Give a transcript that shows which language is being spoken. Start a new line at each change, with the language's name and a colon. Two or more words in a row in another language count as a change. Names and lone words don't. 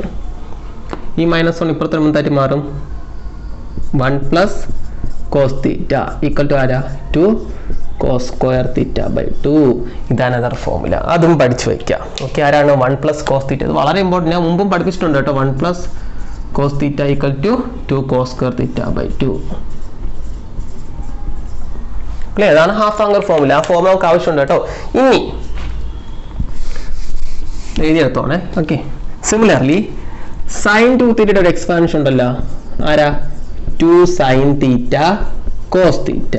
Malayalam: ഈ -1 ഇപ്പുറത്തെ മുൻതായിട്ട് മാറും.
English: 1 plus cos θ equal to
Malayalam: ആരാ?
English: 2 cos square θ/2. ഇതാണ് other formula.
Malayalam: അതും പഠിച്ചു വയ്ക്കുക. ഓക്കെ, ആരാണ്
English: 1 plus cos θ?
Malayalam: ഇത് വളരെ ഇമ്പോർട്ടൻ്റ്. ഞാൻ മുമ്പും പഠിപ്പിച്ചിട്ടുണ്ട് കേട്ടോ.
English: 1 plus cos θ equal to 2 cos square θ/2.
Malayalam: ക്ലിയർ? അതാണ്
English: half angle formula.
Malayalam: ആ ഫോർമുല നമുക്ക് ആവശ്യമുണ്ട് കേട്ടോ. ഇനി എഴുതിയെടുത്തോണേ. ഓക്കെ, സിമിലർലി sin 2θ ഒരു എക്സ്പാൻഷൻ ഉണ്ടല്ലോ. ആരാ?
English: 2 sin θ cos θ.